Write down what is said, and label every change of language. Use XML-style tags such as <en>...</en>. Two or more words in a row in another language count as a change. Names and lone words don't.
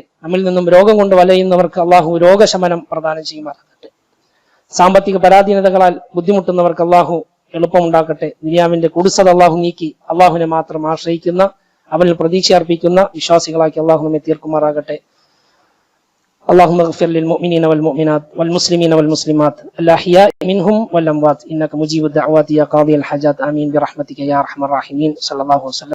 <ml>നമ്മിൽ നിന്നും രോഗം കൊണ്ട് വലയുന്നവർക്ക് അള്ളാഹു രോഗശമനം പ്രദാനം ചെയ്യുമാറാകട്ടെ. സാമ്പത്തിക പരാധീനതകളാൽ ബുദ്ധിമുട്ടുന്നവർക്ക് അള്ളാഹു എളുപ്പമുണ്ടാക്കട്ടെ. ദുനിയാവിന്റെ കുടുസത അള്ളാഹു നീക്കി അള്ളാഹുവിനെ മാത്രം ആശ്രയിക്കുന്ന, അവനിൽ പ്രതീക്ഷ അർപ്പിക്കുന്ന വിശ്വാസികളാക്കി അള്ളാഹു നമ്മെ തീർക്കുമാറാകട്ടെ.</ml> <ar>اللهم اغفر للمؤمنين والمؤمنات والمسلمين والمسلمات الأحياء منهم والأموات إنك مجيب الدعوات يا قاضي الحاجات آمين برحمتك يا أرحم الراحمين. صلى الله وسلم.</ar>